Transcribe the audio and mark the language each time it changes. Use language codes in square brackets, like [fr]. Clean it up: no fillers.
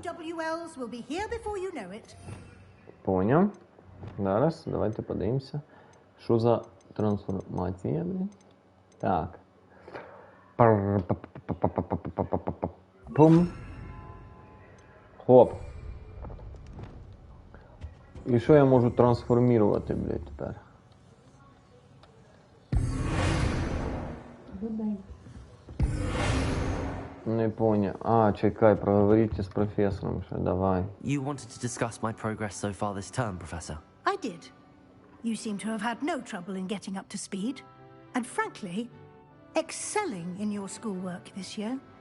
[en] OWLs will be here before you know it. [uk] Поняв. Зараз, давайте подивимося. Що за трансформація, блін? Так. Пум. Хоп. І що я можу трансформувати, блядь, тепер? Не поняв. А, чекай, проговоріть з професором ще, давай. [en] You wanted to discuss my progress so far this term, Professor. I did. You seem to have had no trouble in getting up to speed. And frankly, excelling in your schoolwork this year.